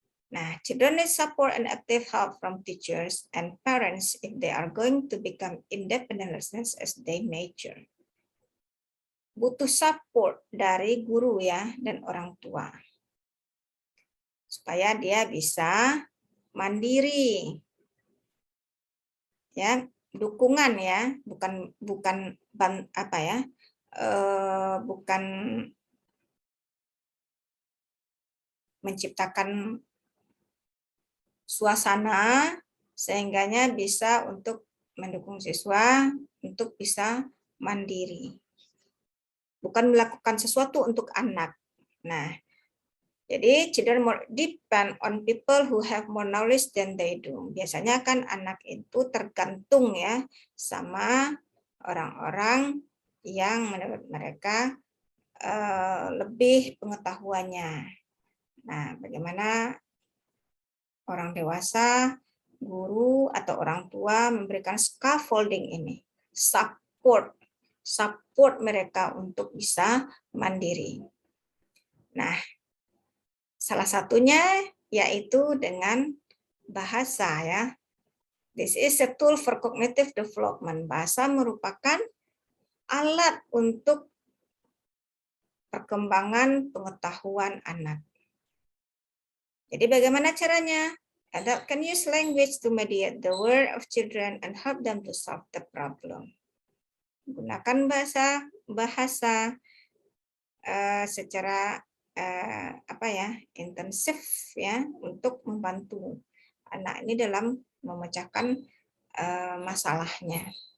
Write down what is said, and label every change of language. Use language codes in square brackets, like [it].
[en] Nah, children need support and active help from teachers and parents if they are going to become independent learners as they mature. [id] Butuh support dari guru ya dan orang tua. Supaya dia bisa mandiri. Ya, dukungan ya, bukan apa ya? Bukan menciptakan suasana sehingganya bisa untuk mendukung siswa untuk bisa mandiri. Bukan melakukan sesuatu untuk anak. Nah, jadi [en] children more depend on people who have more knowledge than they do. [id] Biasanya kan anak itu tergantung ya sama orang-orang yang menurut mereka lebih pengetahuannya. Nah, bagaimana orang dewasa, guru, atau orang tua memberikan scaffolding ini, support mereka untuk bisa mandiri. Nah, salah satunya yaitu dengan bahasa ya. [en] This is a tool for cognitive development. [id] Bahasa merupakan alat untuk perkembangan pengetahuan anak. Jadi bagaimana caranya? [en] Adult can use language to mediate the world of children and help them to solve the problem. [id] Gunakan bahasa secara apa ya, intensif ya untuk membantu anak ini dalam memecahkan masalahnya.